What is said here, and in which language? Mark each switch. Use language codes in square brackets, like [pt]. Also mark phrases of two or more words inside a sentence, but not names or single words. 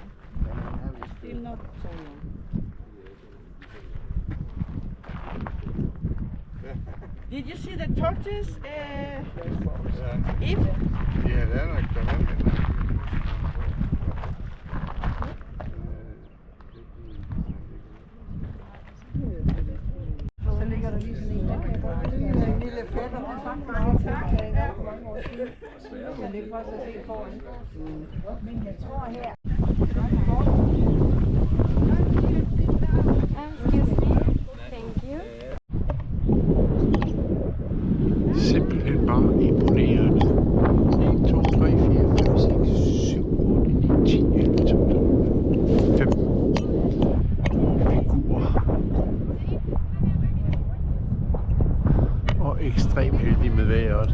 [en] Still not so long. Did you see the tortoise? If? [da] Ja, det er nok derhenne. Så ligger der lige sådan en lille fætter. Mange tak. Jeg ligger først at se foran. Men jeg tror her. [en] Excuse me. Thank you. [da] Simpelthen bare imponerende. 1, 2, 3, 4, 5, 6, 7, 8, 9, 10, 11, 12, 15 figurer. Og ekstremt heldig med vejret.